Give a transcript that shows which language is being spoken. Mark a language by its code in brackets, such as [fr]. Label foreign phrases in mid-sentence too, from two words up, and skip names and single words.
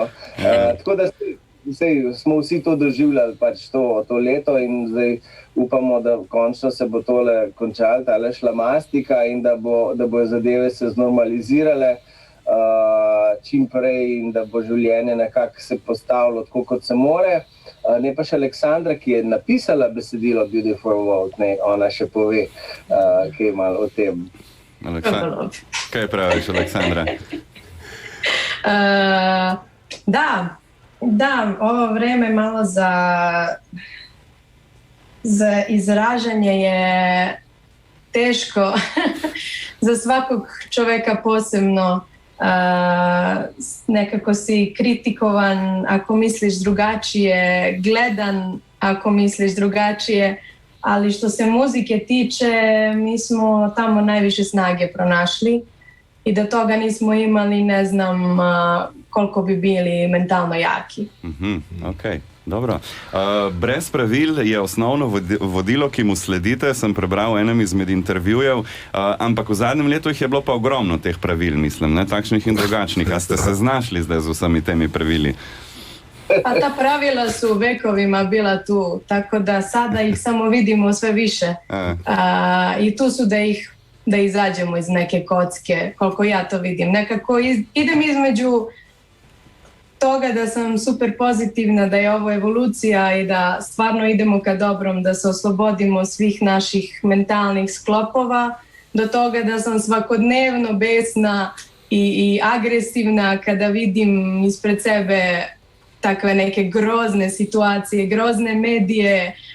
[sl] Tako da smo vsi to doživljali to leto in zdaj upamo, da končno se bo tole končalo, tale šlamastika, in da bo zadeve se znormalizirale čim prej in da bo življenje nekako se postavilo tako, kot se more. Ne pa še Aleksandra, ki je napisala besedilo Beautiful World, ona še pove kaj malo o tem. Kaj praviš, Aleksandra? [sr] Da, ovo vreme malo za izražanje je teško za svakog čoveka posebno. Nekako si kritikovan ako misliš drugačije, gledan ako misliš drugačije, ali što se muzike tiče, mi smo tamo najviše snage pronašli i da toga nismo imali, ne znam koliko bi bili mentalno jaki. [sl] Ok, dobro. Brez pravil je osnovno vodilo, ki mu sledite, sem prebral v enem izmed intervjujev, ampak v zadnjem letu jih je bilo pa ogromno teh pravil, mislim, takšnih in drugačnih. A ste se znašli zdaj z vsemi temi pravili? [sr] Pa ta pravila su vekovima bila tu, tako da sada ih samo vidimo sve više. I tu su da izađemo iz neke kocke, koliko ja to vidim. Nekako idem između toga da sam super pozitivna, da je ovo evolucija i da stvarno idemo ka dobrom, da se oslobodimo svih naših mentalnih sklopova, do toga da sam svakodnevno besna i agresivna kada vidim ispred sebe takve neke grozne situacije, grozne medije,